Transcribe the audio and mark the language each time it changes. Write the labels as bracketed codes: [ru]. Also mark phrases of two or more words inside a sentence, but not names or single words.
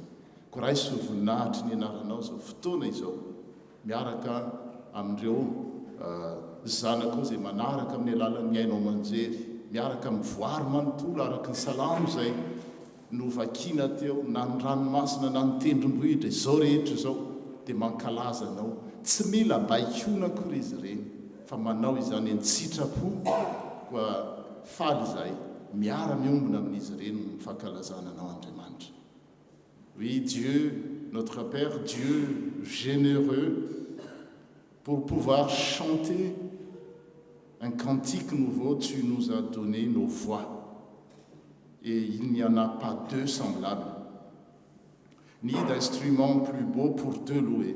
[mg] Ko raha isy ho voninahitry ny anaranao zao fotoana izao, miaraka amin'ireo zanako izay manaraka amin'ny alalan'ny ainao manjery, miaraka amin'ny voary manontolo araka ny salamo izay novakiana teo, na ny ranomasina na ny tendrombohitra izao rehetra izao, dia mankalaza anao. Tsy mila baikona akory izy ireny, fa manao izany an-tsitrapo, koa faly izay miara-miombona amin'izy ireny ny fankalazana anao Andriamanitra. [fr] Oui, Dieu, notre Père, Dieu généreux, pour pouvoir chanter un cantique nouveau, tu nous as donné nos voix. Et il n'y en a pas deux semblables, ni d'instrument plus beau pour te louer.